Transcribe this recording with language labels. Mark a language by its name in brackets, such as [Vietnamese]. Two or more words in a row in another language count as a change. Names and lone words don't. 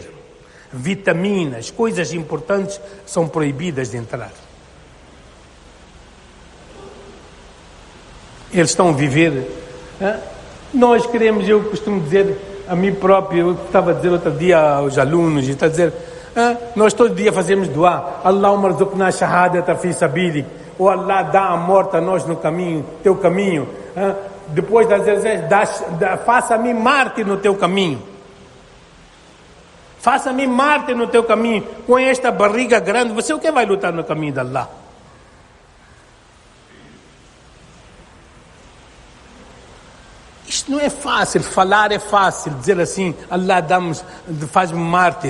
[Portuguese] Vitaminas, coisas importantes são proibidas de entrar. Eles estão a viver. Nós queremos, eu costumo dizer a mim próprio, eu estava a dizer outro dia aos alunos, está a dizer, nós todo dia fazemos dua, [Arabic] اللهم ارزقنا شهادة في سبيلك, [Portuguese] ou Allah dá a morte a nós no caminho, teu caminho. Depois das vezes, faça-me mártir no teu caminho. Faça-me mártir no teu caminho. Com esta barriga grande, você o que vai lutar no caminho de Allah? Isto não é fácil, falar é fácil, dizer assim, Allah faz-me mártir.